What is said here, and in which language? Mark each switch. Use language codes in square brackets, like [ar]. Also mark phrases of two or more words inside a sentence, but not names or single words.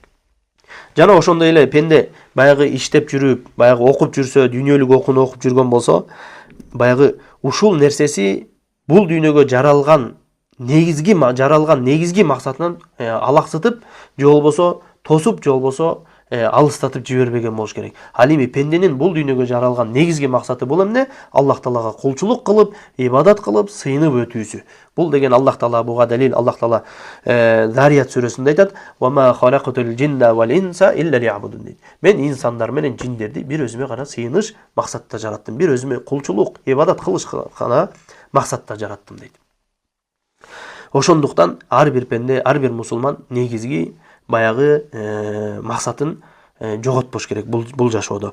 [ky] Жана ошондой эле пенде баягы иштеп жүрүп, баягы окуп жүрсө, дүйнөлүк окууну окуп жүргөн болсо, баягы ушул нерсеси бул дүйнөгө жаралган негизги максатынан алаксытып, же болбосо тосуп, же болбосо алыстатып жибербеген болуш керек. Ал эми пенденин бул дүйнөгө жаралган негизги максаты бул эмне? Аллах Таалага кулчулук кылып, ибадат кылып, сыйынып өтүүсү. Бул деген Аллах Таала буга далил. Аллах Таала Зарият сүрөсүндө айтат: [ar] "وما خلقت الجن والإنس إلا ليعبدون" дейт. [ky] Мен инсандар менен жиндерди бир өзүмө гана сыйыныш максатта жараттым. Бир өзүмө кулчулук, ибадат кылыш гана максатта жараттым дейт. Ошондуктан ар бир пенде, ар бир мусулман негизги баягы максатын жоготпош керек бул жашоодо.